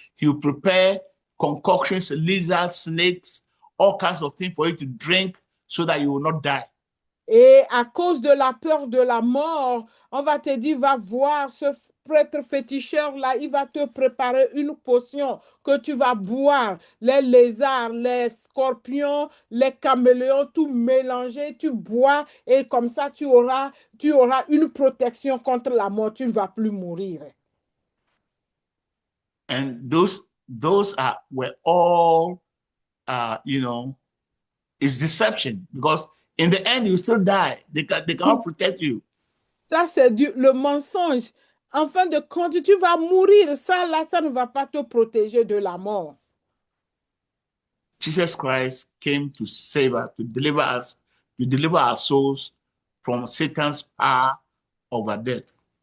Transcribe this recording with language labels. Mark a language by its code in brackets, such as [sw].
[en] He will prepare concoctions, lizards, snakes, all kinds of things for you to drink so that you will not die. [fr] Et à cause de la peur de la mort, on va te dire, va voir ce prêtre féticheur-là, il va te préparer une potion que tu vas boire. Les lézards, les scorpions, les caméléons, tout mélangé, tu bois et comme ça, tu auras une protection contre la mort. Tu ne vas plus mourir. [en] And those were all, it's deception, because in the end, you still die. They cannot protect you. [fr] Ça, c'est le mensonge. En fin de compte, tu vas mourir. Ça, là, ça ne va pas te protéger de la mort. [en] Jesus Christ came to save us, to deliver us, to deliver our souls from Satan's power over death.